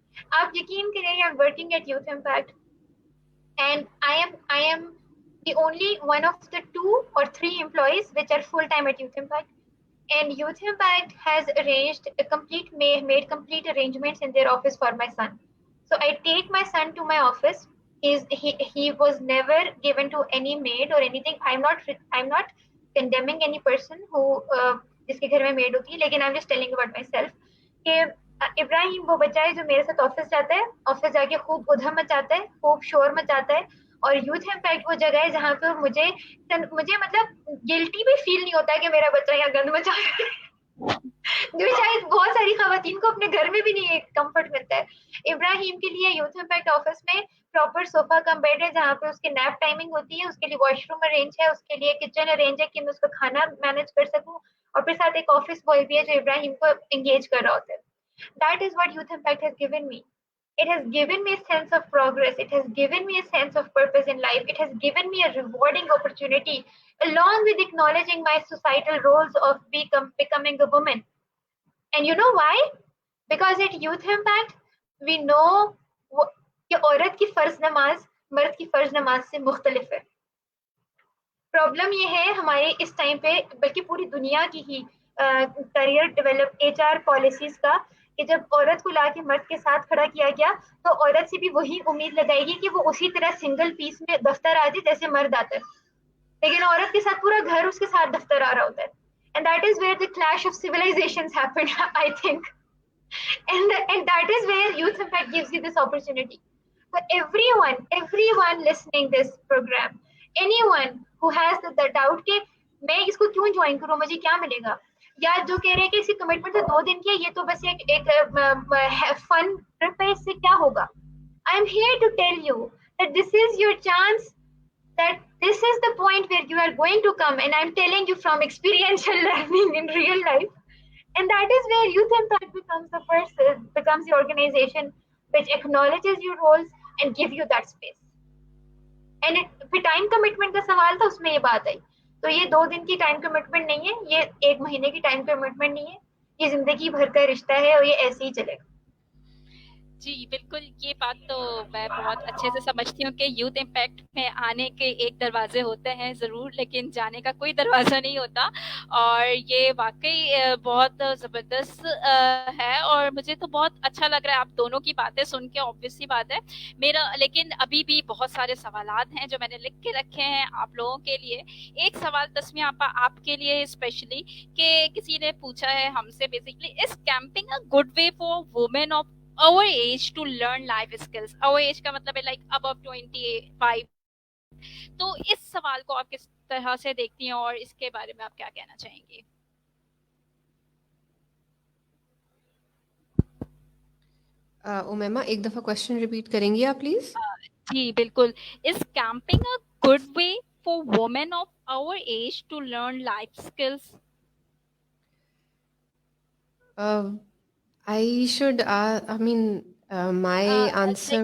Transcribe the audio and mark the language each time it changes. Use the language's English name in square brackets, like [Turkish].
[Urdu] آپ یقین کریں, [English] I am working at Youth Impact and I am the only one of the 2 or 3 employees which are full time at Youth Impact. And Youth Impact has arranged made complete arrangements in their office for my son. So I take my son to my office. He was never given to any maid or anything. I'm not condemning any person who [Urdu] جس کے گھر میں made ہوتی ہے, لیکن [English] I'm just telling about myself [Urdu] کہ ابراہیم وہ بچہ ہے جو میرے ساتھ آفس جاتا ہے, آفس جا کے خوب ادھم مچاتا ہے, خوب شور مچاتا ہے. اور یوتھ امپیکٹ وہ جگہ ہے جہاں پہ مجھے مطلب گلٹی بھی فیل نہیں ہوتا ہے کہ میرا بچہ یہاں گند مچا رہا ہے, جو شاید بہت ساری خواتین کو اپنے گھر میں بھی نہیں کمفرٹ ملتا ہے. ابراہیم کے لیے یوتھ امپیکٹ آفس میں پراپر صوفہ کم بیڈ ہے جہاں پہ اس کے نیپ ٹائمنگ ہوتی ہے, اس کے لیے واش روم ارینج ہے, اس کے لیے کچن ارینج ہے کہ میں اس کا کھانا مینج کر سکوں, اور پھر ساتھ ایک آفس بوائے بھی ہے جو ابراہیم کو انگیج کر رہا ہوتا ہے. [English] That is what Youth Impact has given me. It has given me a sense of progress. It has given me a sense of purpose in life. It has given me a rewarding opportunity, along with acknowledging my societal roles of becoming a woman. And you know why? Because at Youth Impact, we know [Urdu] کہ عورت کی فرض نماز مرد کی فرض نماز سے مختلف ہے. پرابلم یہ ہے ہمارے اس ٹائم پہ, بلکہ پوری دنیا کی ہی کریئر ڈیولپ HR پالیسیز کا, کہ جب عورت کو لا کے مرد کے ساتھ کھڑا کیا گیا تو عورت سے بھی وہی امید لگائے گی کہ وہ اسی طرح سنگل پیس میں دفتر آ جائے جیسے مرد آتا ہے, لیکن عورت کے ساتھ پورا گھر اس کے ساتھ دفتر آ رہا ہوتا ہے. [English] And that is where the clash of civilizations happened, I think. And that is where Youth Impact gives you this opportunity. For everyone listening this program, anyone who has the doubt [Urdu] کہ میں اس کو کیوں join کروں, مجھے کیا ملے گا, یا جو کہہ رہے ہیں کہ اس کی کمٹمنٹ تو 2 دن کی ہے, یہ تو بس ایک فن ٹرپ ہے, اس سے کیا ہوگا. [English] I am here to tell you that this is your chance, that this is the point where you are going to come, and I'm telling you from experiential learning in real life. And that is where Youth Impact becomes the organization which acknowledges your roles and give you that space. And [Urdu] پھر time commitment کا سوال تھا, اس میں یہ بات آئی, تو یہ 2 دن کی ٹائم کمٹمنٹ نہیں ہے, یہ 1 مہینے کی ٹائم کمٹمنٹ نہیں ہے, یہ زندگی بھر کا رشتہ ہے, اور یہ ایسے ہی چلے گا. جی بالکل, یہ بات تو میں بہت اچھے سے سمجھتی ہوں کہ یوتھ امپیکٹ میں آنے کے ایک دروازے ہوتے ہیں ضرور, لیکن جانے کا کوئی دروازہ نہیں ہوتا. اور یہ واقعی بہت زبردست ہے, اور مجھے تو بہت اچھا لگ رہا ہے آپ دونوں کی باتیں سن کے. obvious سی بات ہے میرا, لیکن ابھی بھی بہت سارے سوالات ہیں جو میں نے لکھ کے رکھے ہیں آپ لوگوں کے لیے. ایک سوال تسمیہ آپا آپ کے لیے اسپیشلی, کہ کسی نے پوچھا ہے ہم سے basically, [English] Is camping a good way for women of our age to learn life skills. our age [Urdu] کا مطلب ہے [English] like above 25. [Urdu] تو اس سوال کو آپ کس طرح سے دیکھتی ہیں اور اس کے بارے میں آپ کیا کہنا چاہیں گی؟ امیمہ ایک دفعہ کوشچن ریپیٹ کریں گی آپ پلیز؟ جی بالکل, [English] Is camping a good way for women of our age to learn life skills? I should, I mean, my answer